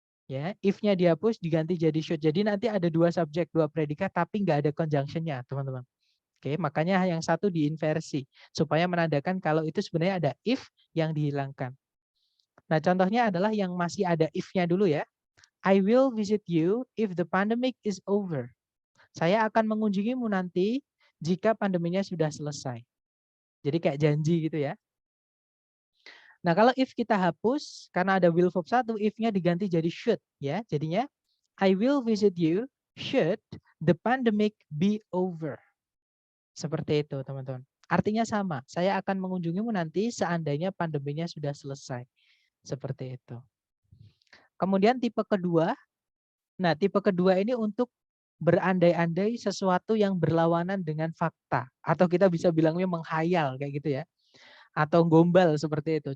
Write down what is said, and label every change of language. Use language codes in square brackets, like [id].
[id] Ya, if-nya dihapus diganti jadi should. Jadi nanti ada 2 subjek, 2 predikat tapi nggak ada conjunction-nya, teman-teman. Oke, makanya yang satu diinversi supaya menandakan kalau itu sebenarnya ada if yang dihilangkan. Nah, contohnya adalah yang masih ada if-nya dulu ya. [en] I will visit you if the pandemic is over. [id] Saya akan mengunjungimu nanti jika pandeminya sudah selesai. Jadi kayak janji gitu ya. Nah, kalau if kita hapus karena ada will verb 1, if-nya diganti jadi should ya. [en] Jadinya I will visit you should the pandemic be over. [id] Seperti itu, teman-teman. Artinya sama, saya akan mengunjungimu nanti seandainya pandeminya sudah selesai. Seperti itu. Kemudian tipe kedua. Nah, tipe kedua ini untuk berandai-andai sesuatu yang berlawanan dengan fakta. Atau kita bisa bilangnya menghayal kayak gitu ya. Atau gombal seperti itu.